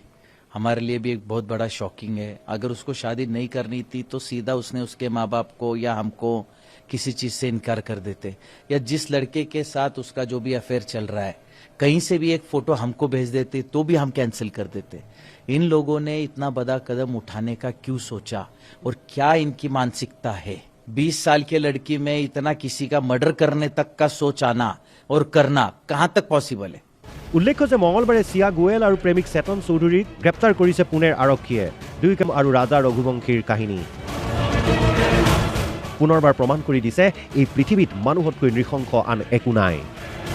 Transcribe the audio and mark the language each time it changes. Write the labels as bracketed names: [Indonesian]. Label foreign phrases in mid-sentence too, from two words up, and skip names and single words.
[Hindi] हमारे लिए भी एक बहुत बड़ा शॉकिंग है। अगर उसको शादी नहीं करनी थी तो सीधा उसने उसके माँ बाप को या हमको किसी चीज से इनकार कर देते, या जिस लड़के के साथ उसका जो भी अफेयर चल रहा है कहीं से भी एक फोटो हमको भेज देते तो भी हम कैंसिल कर देते। इन लोगों ने इतना बड़ा कदम उठाने का क्यों सोचा और क्या इनकी मानसिकता है? 20 साल के लड़की में इतना किसी का मर्डर करने तक का सोच आना और करना कहां तक पॉसिबल है? [Assamese] উল্লেখ্য যে মঙলবাৰে চিয়া গোৱেল আৰু প্ৰেমিক চেতন চৌধুৰীক গ্ৰেপ্তাৰ কৰিছে পুনেৰ আৰক্ষীয়ে। দুইকাম আৰু ৰাজা ৰঘুবংশীৰ কাহিনী পুনৰবাৰ প্ৰমাণ কৰি দিছে এই পৃথিৱীত মানুহতকৈ নৃশংস আন একো নাই।